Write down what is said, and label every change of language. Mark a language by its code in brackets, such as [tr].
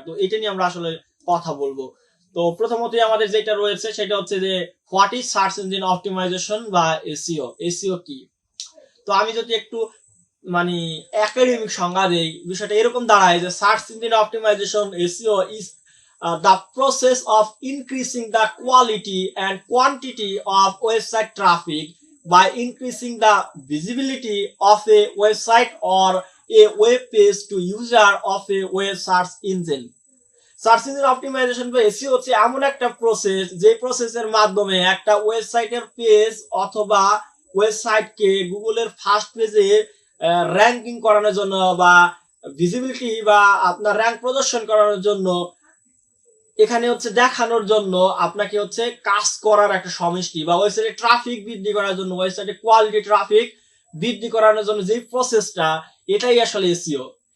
[bn] তো এটা নিয়ে আমরা আসলে কথা বলবো। তো প্রথমতই আমাদের যেটা রয়েছে সেটা হচ্ছে যে [en] what is search engine optimization [bn] বা এসইও, এসইও কি। তো আমি যদি একটু মানে একাডেমিক সংজ্ঞা দেই, বিষয়টা এরকম দাঁড়ায় যে search engine optimisation, SEO is [en] the process of increasing the quality and quantity of website traffic by increasing the visibility of a website or a web page to user of a web search engine. [bn] Search engine optimisation বা SEO হচ্ছে এমন একটা process যে প্রসেসের মাধ্যমে একটা ওয়েবসাইটের page অথবা ওয়েবসাইটকে গুগলের ফার্স্ট পেজে র্যাঙ্কিং করানোর জন্য বা ভিজিবিলিটি বা আপনার র্যাঙ্ক প্রদর্শন করানোর জন্য এখানে হচ্ছে দেখানোর জন্য আপনাকে হচ্ছে কাজ করার একটা সমষ্টি বা ওয়েবসাইটে ট্রাফিক বৃদ্ধি করার জন্য ওয়েবসাইটে কোয়ালিটি ট্রাফিক বৃদ্ধি করানোর জন্য যে প্রসেসটা এটাই আসলে এসইও।